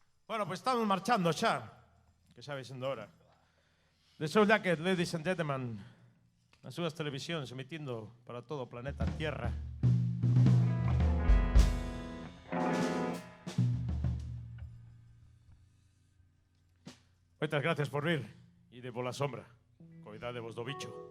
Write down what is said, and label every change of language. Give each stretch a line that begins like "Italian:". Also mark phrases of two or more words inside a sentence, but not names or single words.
Galician: Bueno, pues estamos marchando xa, que xa vai sendo hora.
English: The Soul Jacket, ladies and gentlemen,
Galician: nas súas televisións emitindo para todo o planeta Tierra. Moitas gracias por vir e de pola sombra. Coidadevos do bicho.